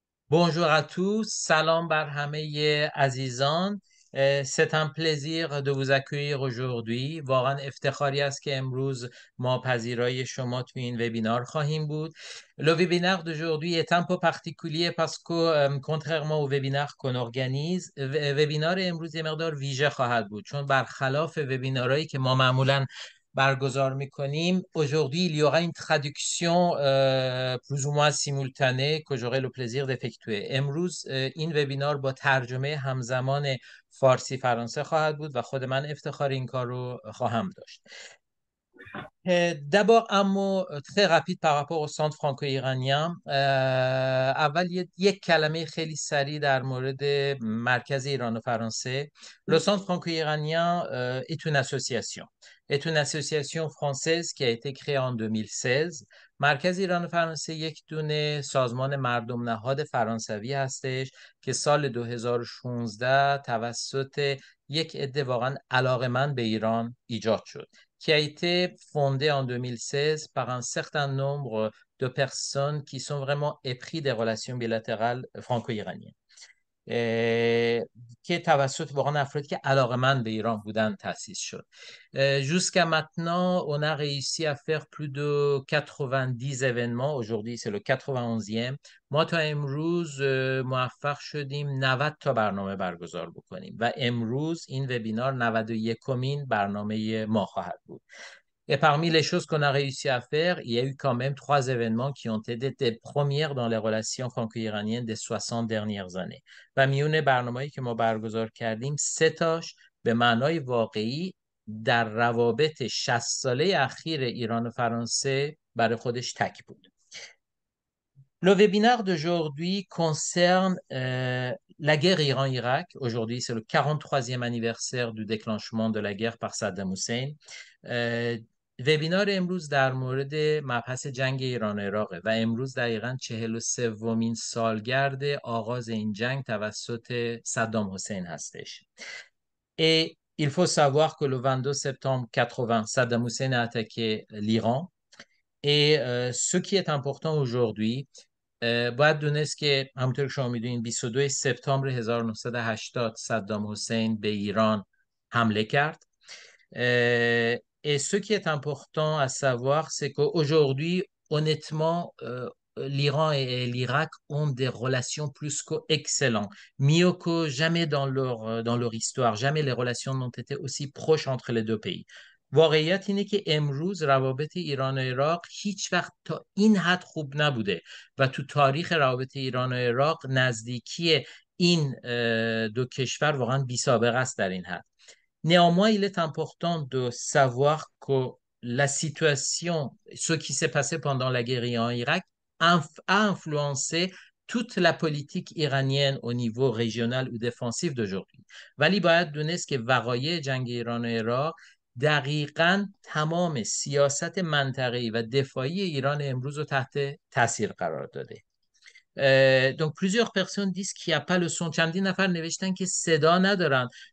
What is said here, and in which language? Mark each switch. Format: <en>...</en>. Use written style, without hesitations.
<fr>Bonjour à tous, salam</fr> <fa>بر همه عزیزان.</fa> <fr>C'est un plaisir de vous accueillir aujourd'hui.</fr> <fa>واقعا افتخاری است که امروز ما پذیرای شما تو این وبینار خواهیم بود.</fa> <fr>Le webinaire d'aujourd'hui est un peu particulier parce que contrairement au webinaire qu'on organise,</fr> <fa>وبینار امروز یه مقدار ویژه خواهد بود چون برخلاف وبینارهایی که ما معمولاً برگزار میکنیم.</fa> <fr>Aujourd'hui, il y aura une traduction plus ou moins simultanée que j'aurai le plaisir d'effectuer.</fr> <fa>امروز این وبینار با ترجمه همزمان فارسی فرانسه خواهد بود و خود من افتخار این کار رو خواهم داشت.</fa> <fr>D'abord, un mot très rapide par rapport au centre franco-iranien.</fr> <fa>اول یک کلمه خیلی سریع در مورد مرکز ایران و فرانسه.</fa> <fr>Le centre franco-iranien est une association française qui a été créée en 2016.</fr> <fa>مرکز ایران و فرانسه یک دونه سازمان مردم نهاد فرانسوی هستش که سال 2016 توسط یک عده واقعا علاقمند به ایران ایجاد شد.</fa> <fr>Qui a été fondée en 2016 par un certain nombre de personnes qui sont vraiment épris des relations bilatérales franco-iraniennes.</fr> <fa>که توسط واقعا افرادی که علاقمند به ایران بودن تأسیس شد.</fa> <fr>Jusqu'à maintenant, on a réussi à faire plus de 90 événements. Aujourd'hui, c'est le 91e.</fr> <fa>ما تا امروز موفق شدیم 90 تا برنامه برگزار بکنیم و امروز این وبینار 91مین برنامه ما خواهد بود.</fa> <fr>Et parmi les choses qu'on a réussi à faire, il y a eu quand même 3 événements qui ont été des premières dans les relations franco-iraniennes des 60 dernières années.</fr> <fa>و میون برنامه‌ای که ما برگزار کردیم 3 تاش به معنای واقعی در روابط 60 ساله اخیر ایران و فرانسه برای خودش تک بود.</fa> <fr>Le webinaire d'aujourd'hui concerne la guerre Iran-Irak. Aujourd'hui, c'est le 43e anniversaire du déclenchement de la guerre par Saddam Hussein.</fr> <fa>وبینار امروز در مورد مبحث جنگ ایران و عراقه و امروز دقیقاً 43مین سالگرد آغاز این جنگ توسط صدام حسین هستش.</fa> <fr>Et il faut savoir que le 22 septembre 80, Saddam Hussein a attaqué l'Iran. Et ce qui est important aujourd'hui,</fr> <fa>باید دونست که همونطور که شما میدونید 22 سپتامبر 1980 صدام حسین به ایران حمله کرد.</fa> <fr>Et ce qui est important à savoir, c'est qu'aujourd'hui, honnêtement, l'Iran et l'Irak ont des relations plus qu'excellentes, mieux que jamais dans leur histoire. Jamais les relations n'ont été aussi proches entre les deux pays.</fr> <fa>واقعیت اینه که امروز روابط ایران و عراق هیچ وقت تا این حد خوب نبوده و تو تاریخ روابط ایران و عراق نزدیکی این دو کشور واقعا بی سابقه است در این حد.</fa> <fr>Néanmoins, il est important de savoir que la situation, ce qui s'est passé pendant la guerre en Irak, a influencé toute la politique iranienne au niveau régional ou défensif d'aujourd'hui.</fr> <fa>ولی باید دونست که وقایع جنگ ایران و عراق دقیقاً تمام سیاست منطقه‌ای و دفاعی ایران امروز رو تحت تاثیر قرار داده.</fa> <fr>Donc plusieurs personnes disent qu'il n'y a pas le son.</fr> <fa>چندین نفر نوشتن که صدا ندارن.</fa>